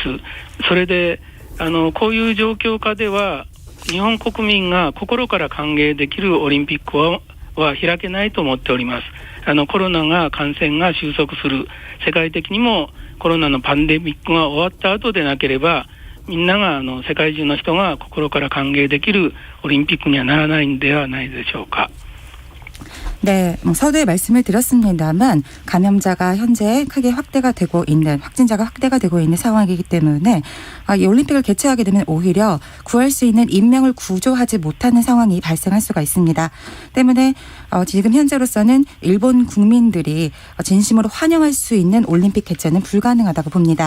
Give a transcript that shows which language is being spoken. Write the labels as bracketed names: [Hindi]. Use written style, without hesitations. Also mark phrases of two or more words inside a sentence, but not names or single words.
[Japanese] それでこういう状況下では日本国民が心から歓迎できるオリンピックは開けないと思っております。コロナが感染が収束する、世界的にもコロナのパンデミックが終わった後でなければ、みんなが世界中の人が心から歓迎できるオリンピックにはならないんではないでしょうか。 [Korean] 네, 서두에 말씀을 드렸습니다만 감염자가 현재 크게 확대가 되고 있는, 확진자가 확대가 되고 있는 상황이기 때문에 이 올림픽을 개최하게 되면 오히려 구할 수 있는 인명을 구조하지 못하는 상황이 발생할 수가 있습니다. 때문에 지금 현재로서는 일본 국민들이 진심으로 환영할 수 있는 올림픽 개최는 불가능하다고 봅니다.